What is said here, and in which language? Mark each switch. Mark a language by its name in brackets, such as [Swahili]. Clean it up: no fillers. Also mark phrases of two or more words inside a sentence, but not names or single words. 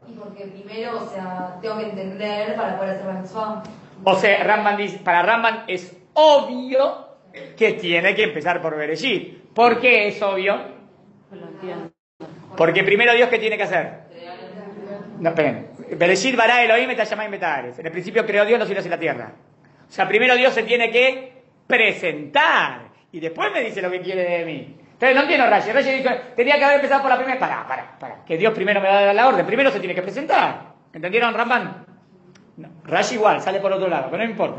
[Spanish] Y porque primero, o sea, tengo que entender para poder hacer la mitzvah. O sea, Ramban dice, para Ramban es obvio que tiene que empezar por Bereshit. ¿Por qué es obvio? Porque primero Dios, ¿qué tiene que hacer? No, esperen. [Hebrew] בראשית ברא אלהים את השמים את הארץ. [Spanish] En el principio creó Dios los cielos y la tierra. O sea, primero Dios se tiene que presentar. Y después me dice lo que quiere de mí. Entonces no entiendo Rashi. Rashi dijo, tenía que haber empezado por la primera. Para. Que Dios primero me va a dar la orden. Primero se tiene que presentar. ¿Entendieron, Ramban? No, Rashi igual, sale por otro lado, pero no importa.